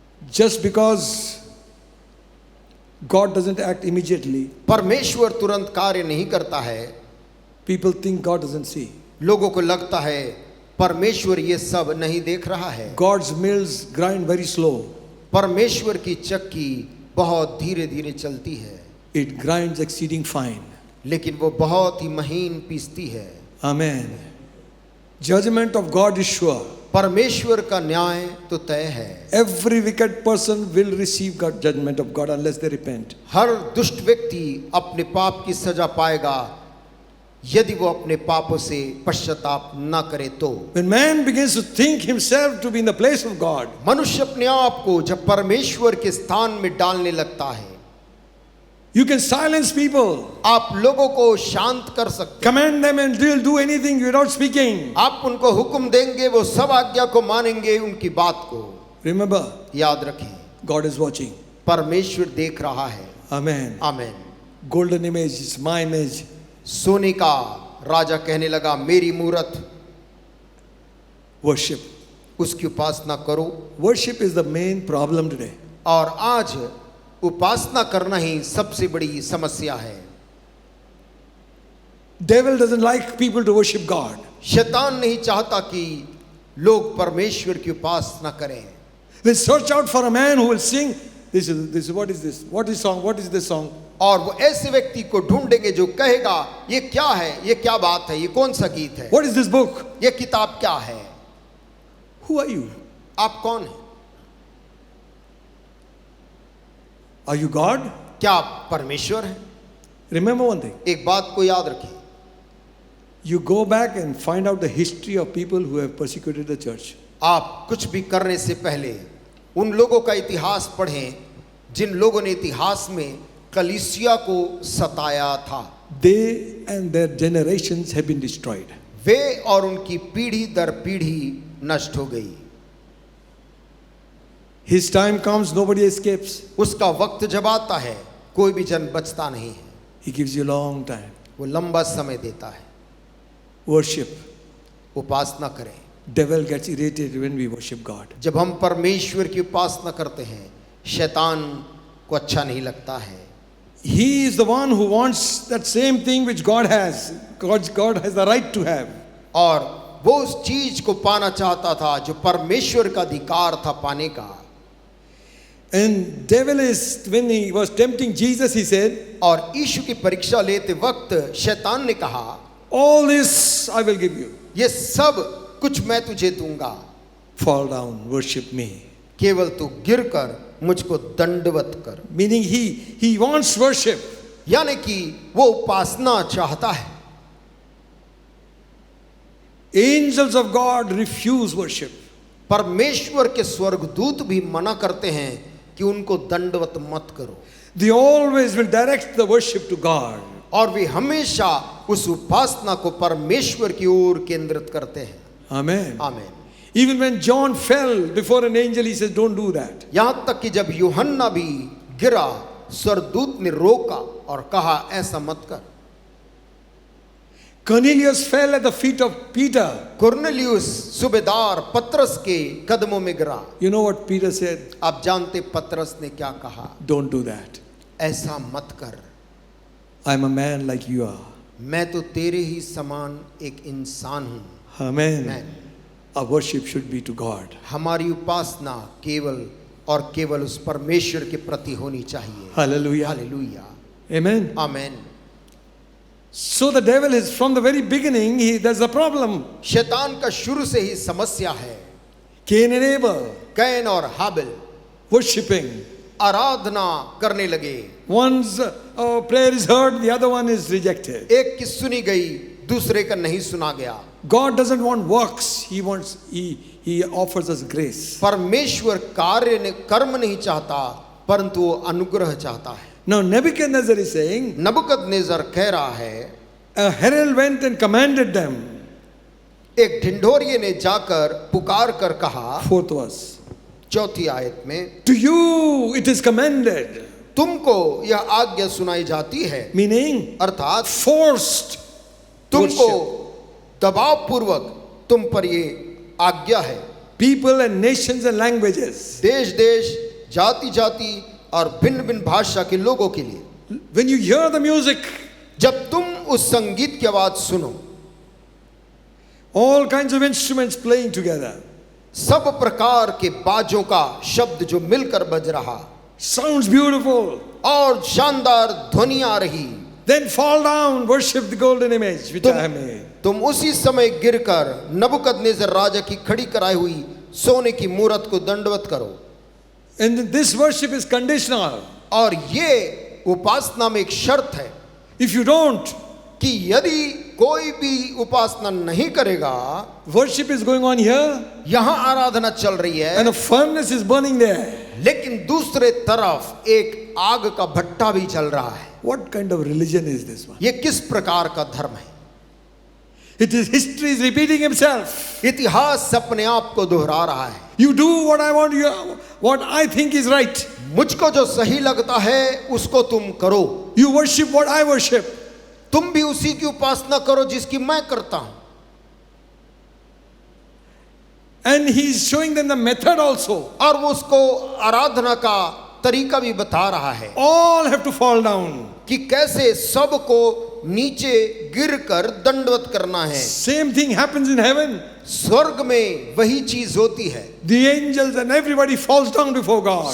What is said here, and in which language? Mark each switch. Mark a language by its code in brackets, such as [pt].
[en] just because God doesn't act immediately, [hi] परमेश्वर तुरंत कार्य नहीं करता है। [en] people think God doesn't see. [hi] लोगों को लगता है परमेश्वर ये सब नहीं देख रहा है। [en] God's mills grind very slow. [hi] परमेश्वर की चक्की बहुत धीरे धीरे चलती है, [en] It grinds exceeding fine. [hi] लेकिन वो बहुत ही महीन पीसती है। [en] Amen. Judgment of God is sure. [hi] परमेश्वर का न्याय तो तय है। [en] Every wicked person will receive God, judgment of God unless they repent. [hi] हर दुष्ट व्यक्ति अपने पाप की सजा पाएगा यदि वो अपने पापों से पश्चाताप न करे तो। [en] When man begins to think himself to be in the place of God, [hi] मनुष्य अपने आप को जब परमेश्वर के स्थान में डालने लगता है, [en] you can silence people, [hi] आप लोगों को शांत कर सकते, [en] command them, and they'll do anything without speaking. [hi] आप उनको हुक्म देंगे, वो सब आज्ञा को मानेंगे, उनकी बात को। [en] Remember, [hi] याद रखें, [en] God is watching. [hi] परमेश्वर देख रहा है। [en] Amen. [hi] Amen. [en] Golden image is my image. [hi] सोने का राजा कहने लगा, मेरी मूरत, [en] Worship. [hi] उसकी उपासना करो। [en] Worship is the main problem today. [hi] और आज उपासना करना ही सबसे बड़ी समस्या है। [en] Devil doesn't like people to worship God. [hi] शैतान नहीं चाहता कि लोग परमेश्वर की उपासना करें। [en] They search out for a man who will sing. This is what is this? What is song? What is this song? [hi] और वो ऐसे व्यक्ति को ढूंढेंगे जो कहेगा ये क्या है, ये क्या बात है, ये कौन सा गीत है, [en] What is this book? [hi] ये किताब क्या है। [en] Who are you? [hi] आप कौन हैं? [en] Are you God? [hi] क्या आप परमेश्वर हैं? [en] Remember one thing. [hi] एक बात को याद रखें, [en] You go back and find out the history of people who have persecuted the church. [hi] आप कुछ भी करने से पहले उन लोगों का इतिहास पढ़ें जिन लोगों ने इतिहास में कलीसिया को सताया था। [en] They and their generations have been destroyed. [hi] वे और उनकी पीढ़ी दर पीढ़ी नष्ट हो गई। [en] His time comes, nobody escapes. [hi] उसका वक्त जब आता है कोई भी जन बचता नहीं है। [en] He gives you a long time. [hi] वो लंबा समय देता है। [en] Worship. [hi] उपासना करें। [en] Devil gets irritated when we worship God. [hi] जब हम परमेश्वर की उपासना करते हैं शैतान को अच्छा नहीं लगता है। [en] He is the one who wants that same thing which God has. God has the right to have. [hi] और वो उस चीज को पाना चाहता था जो परमेश्वर का अधिकार था पाने का। [en] And devil is, when he was tempting Jesus, he said, [hi] और यीशु की परीक्षा लेते वक्त शैतान ने कहा, [en] all this I will give you. [hi] ये सब कुछ मैं तुझे दूंगा, [en] Fall down, worship me. [hi] केवल तू गिर कर मुझको दंडवत कर। [en] Meaning he wants worship. [hi] यानी कि वो उपासना चाहता है। [en] Angels of God refuse worship. [hi] परमेश्वर के स्वर्गदूत भी मना करते हैं कि उनको दंडवत मत करो। [en] They always will direct the worship to God. [hi] और वे हमेशा उस उपासना को परमेश्वर की ओर केंद्रित करते हैं। [en] Amen. [hi] आमीन। [en] Even when John fell before an angel, he says, don't do that. [hi] यहाँ तक कि जब यूहन्ना भी गिरा स्वर्गदूत ने रोका और कहा ऐसा मत कर। [en] Cornelius fell at the feet of Peter. [hi] Cornelius सूबेदार पतरस के कदमों में गिरा। [en] You know what Peter said? [hi] आप जानते पतरस ने क्या कहा? [en] Don't do that. [hi] ऐसा मत कर, [en] I'm a man like you are. [hi] मैं तो तेरे ही समान एक इंसान हूँ। [en] Amen. Amen. Our worship should be to God. [hi] हमारी उपासना केवल और केवल उस परमेश्वर के प्रति होनी चाहिए। [en] Hallelujah. [hi] हालेलुया। [en] Amen. [hi] आमीन। [en] So the devil is from the very beginning, there's a problem. [hi] शैतान का शुरू से ही समस्या है। [en] Cain and Abel [hi] कैन और हाबिल [en] worshipping. [hi] आराधना करने लगे। [en] One's prayer is heard, the other one is rejected. [hi] एक की सुनी गई, दूसरे का नहीं सुना गया। [en] God doesn't want works. He offers us grace. [hi] परमेश्वर कर्म नहीं चाहता परंतु वो अनुग्रह चाहता है। [en] Now Nebuchadnezzar is saying, [hi] नबूकदनेस्सर कह रहा है, [en] a herald went and commanded them. [hi] एक ढिंढोरिये ने जाकर पुकार कर कहा, [en] 4th verse. [hi] चौथी आयत में, [en] To you it is commanded. [hi] तुमको यह आज्ञा सुनाई जाती है। [en] Meaning, [hi] अर्थात [en] forced [hi] तुमको [en] worship. [hi] दबाव पूर्वक तुम पर ये आज्ञा है। [en] People and nations and languages. [hi] देश देश जाति जाति और भिन्न भिन्न भाषा के लोगों के लिए [en] When you hear the music, [hi] जब तुम उस संगीत की आवाज सुनो, [en] all kinds of instruments playing together, [hi] सब प्रकार के बाजों का शब्द जो मिलकर बज रहा [en] sounds beautiful. [hi] और शानदार ध्वनि आ रही, [en] Then fall down, worship the golden image which I have made. [hi] तुम उसी समय गिरकर नबूकदनेस्सर राजा की खड़ी कराई हुई सोने की मूरत को दंडवत करो। [en] And this worship is conditional. [hi] और ये उपासना में एक शर्त है [en] If you don't, [hi] कि यदि कोई भी उपासना नहीं करेगा, [en] worship is going on here [hi] यहाँ आराधना चल रही है [en] and a furnace is burning there. [hi] लेकिन दूसरे तरफ एक आग का भट्टा भी चल रहा है। [en] What kind of religion is this one? [hi] ये किस प्रकार का धर्म है? [en] It is history is repeating himself. [hi] इतिहास अपने आप को दोहरा रहा है। [en] You do what I want, what I think is right. [hi] मुझको जो सही लगता है उसको तुम करो। [en] You worship what I worship. [hi] तुम भी उसी की उपासना करो जिसकी मैं करता हूं। [en] And he's showing them the method also. [hi] और वो उसको आराधना का तरीका भी बता रहा है [en] All have to fall down. [hi] कि कैसे सबको नीचे गिरकर दंडवत करना है। [en] Same thing happens in heaven. [hi] स्वर्ग में वही चीज होती है। [en] The angels and everybody falls down before God.